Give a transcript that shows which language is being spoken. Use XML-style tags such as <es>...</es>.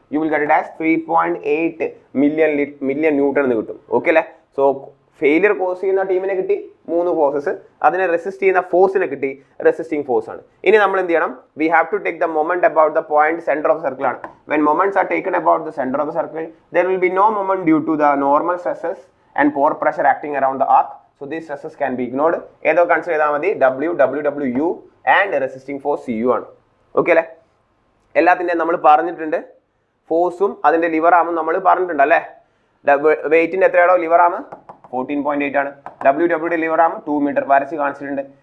<en>You will get it as 3.8 million newton എന്ന് കിട്ടും. Okay അല്ലേ?</en> <ml>സോ ഫെയിലിയർ കോസ് ചെയ്യുന്ന ടീമിനെ കിട്ടി 3 ഫോഴ്സസ്, അതിനെ റെസിസ്റ്റ് ചെയ്യുന്ന ഫോഴ്സിനെ കിട്ടി റെസിസ്റ്റിംഗ് ഫോഴ്സ് ആണ്. ഇനി നമ്മൾ എന്ത് ചെയ്യണം,</ml> <en>We have to take the moment about the point centre of circle ആണ്. When moments are taken about the centre of the circle, there will be no moment due to the normal stresses and pore pressure acting around the arc. So these stresses can be ignored.</en> <ml>ഏതോ consider ചെയ്താൽ മതി WWU and resisting force CU ആണ്. Okay അല്ലേ? എല്ലാത്തിൻ്റെയും നമ്മൾ പറഞ്ഞിട്ടുണ്ട്. ഫോഴ്സും അതിൻ്റെ ലിവർ ആമും നമ്മൾ പറഞ്ഞിട്ടുണ്ട് അല്ലേ? വെയിറ്റിൻ്റെ എത്രയാണോ ലിവർ ആം 14.8 ആണ്. WWയുടെ ലിവർ ആം 2 മീറ്റർ വരച്ച് കാണിച്ചിട്ടുണ്ട്.</ml>